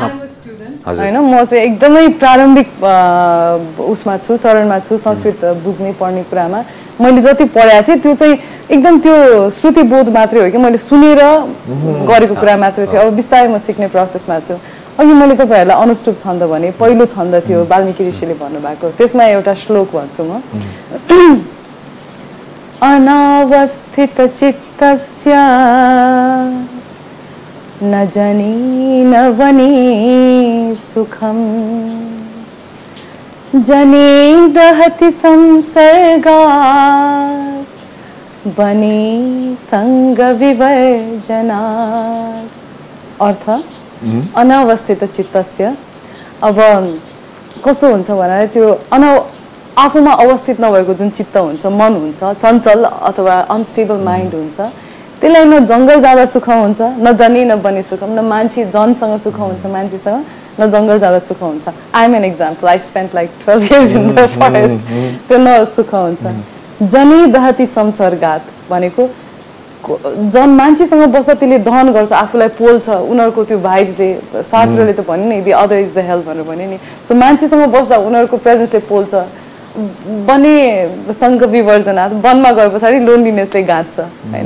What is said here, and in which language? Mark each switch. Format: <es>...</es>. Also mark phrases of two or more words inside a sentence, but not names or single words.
<ne>होइन, म चाहिँ एकदमै प्रारम्भिक उसमा छु, चरणमा छु संस्कृत बुझ्ने पढ्ने कुरामा। मैले जति पढाएको थिएँ त्यो चाहिँ एकदम त्यो श्रुतिबोध मात्रै हो कि मैले सुनेर गरेको कुरा मात्रै थियो। अब बिस्तारै म सिक्ने प्रोसेसमा छु। अघि मैले तपाईँहरूलाई अनुष्टुप छन्द भने, पहिलो छन्द थियो वाल्मीकि ऋषिले भन्नुभएको, त्यसमा एउटा श्लोक भन्छु म।</ne> <sa>अनावस्थित चित्तस्य न जनी न वनी सुखम जने दहति संसर्गात् बने संग विवर्जनात्। अर्थ अनावस्थित चित्तस्य,</sa> <ne>अब कस्तो हुन्छ भने त्यो आफूमा अवस्थित नभएको जुन चित्त हुन्छ, मन हुन्छ, चञ्चल अथवा</ne> <en>unstable mind</en> <ne>हुन्छ, त्यसलाई न जङ्गल जाँदा सुख हुन्छ,</ne> <sa>न जनी न बनी सुखम,</sa> <ne>न मान्छे जनसँग सुख हुन्छ मान्छेसँग, न जङ्गल जाँदा सुख हुन्छ।</ne> <en>I am an example, I spent like 12 years in the forest,</en> <ne>त्यो न सुख हुन्छ।</ne> <sa>जनी दहति संसर्गात</sa> <ne>भनेको मान्छेसँग बस्दा त्यसले दहन गर्छ, आफूलाई पोल्छ, उनीहरूको त्यो भाइब्सले, शास्त्रले त भन्यो नि,</ne> <en>the other is the health</en> <ne>भनेर भन्यो नि। सो मान्छेसँग बस्दा उनीहरूको प्रेजेन्सले पोल्छ,</ne> <sa>बने सङ्घ विवर्जनात्,</sa> <ne>वनमा गए पछाडि लोनलिनेसले गाँच्छ होइन।</ne>